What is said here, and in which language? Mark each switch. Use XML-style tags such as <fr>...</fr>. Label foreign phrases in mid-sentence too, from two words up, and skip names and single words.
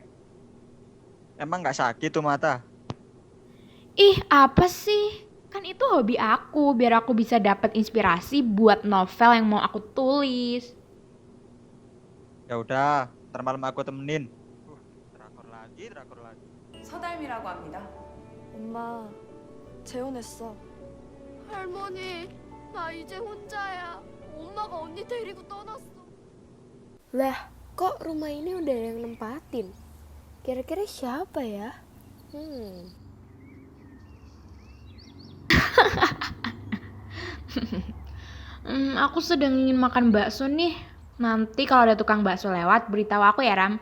<id>Emang nggak sakit tuh mata? Ih, apa sih? Kan itu hobi aku, biar aku bisa dapat inspirasi buat novel yang mau aku tulis. Ya udah, ntar malam aku temenin. Drakor lagi.</id> <ko>서달미라고 합니다. 엄마, 재혼했어. 할머니, 나 이제 혼자야. 엄마가 언니 데리고 떠났어.</ko> <id>Lah, kok rumah ini udah ada yang nempatin? Kira-kira siapa ya? Aku sedang ingin makan bakso nih. Nanti kalau ada tukang bakso lewat, beritahu aku ya, Ram.</id>